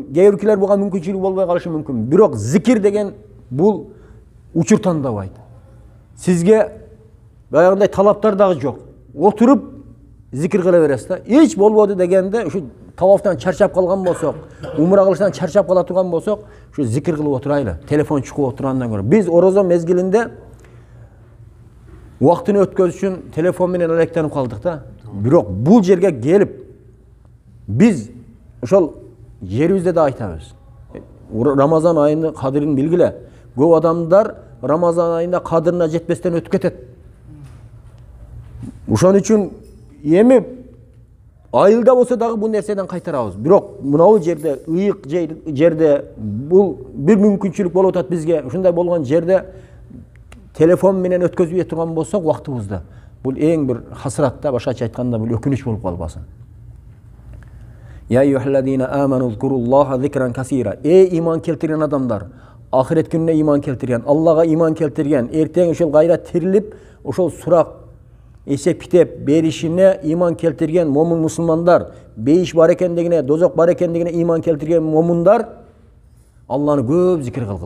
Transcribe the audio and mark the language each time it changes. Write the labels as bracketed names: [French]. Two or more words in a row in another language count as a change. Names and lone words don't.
[Kyrgyz] Кээ буга мүмкүнчүлүк болбой калышы мүмкүн. Бирок зикир деген бул учур тандабайт. Сизге баягындай талаптар дагы жок. Отуруп зикир кыла бересиз да. Эч болбоду дегенде ушу тавафтан чарчап калган болсок, умра кылыштан чарчап кала турган болсок, ушу зикир кылып отурайлы. Телефон чукуп отурандан көрө. Биз орозо мезгилинде [Kazakh] Уақытын өткөз үшін [Kyrgyz] телефон менен [Kazakh] алектеніп қалдық та. [Kyrgyz] Бирок бул жерге келип биз ошол жерибизде да айтабыз. Рамазан айының кадырын билгиле. Көп адамдар Рамазан айында кадырына жетпестен өтүп кетет. Ошон үчүн эми айылда болсо дагы бул нерседен кайтарабыз. Бирок мынау жерде, ыйык жерде бул бир мүмкүнчүлүк болуп атат бизге. Ушундай болгон жерде телефон менен өткөзбөй турган болсок убактыбызды. Бул эң бир хасратта, башкача айтканда бул өкүнүч болуп калбасын. [Arabic] يا أيها الذين آمنوا اذكروا الله ذكرا كثيرا. [Kyrgyz] Иман келтирген адамдар, ахирет күнүнө иман келтирген, Аллага иман келтирген, эртең ошол кайра тирилип, ошол сурак эсеп китеп беришине иман келтирген момун мусулмандар, бейиш бар экендигине, дозок бар экендигине иман келтирген момундар Алланы көп зикир кылгыла.